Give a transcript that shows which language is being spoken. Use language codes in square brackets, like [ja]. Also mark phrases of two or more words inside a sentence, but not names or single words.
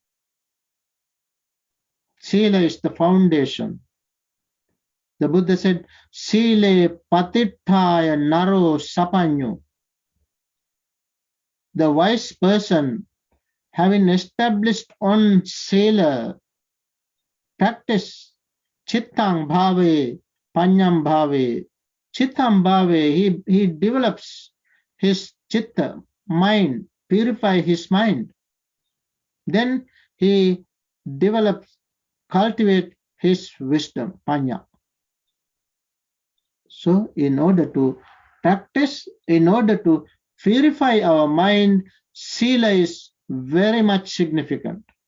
[en] Sila is the foundation. The Buddha said, [pi] Sile patittaya naro sapanyo. [en] The wise person, having established on Sila, practice [pi] chittang bhave, panyam bhave. Chittam bhave, [en] he develops his chitta, mind, purify his mind. Then he develops, cultivate his wisdom, panya. So in order to practice, in order to purify our mind, Sila is very much significant.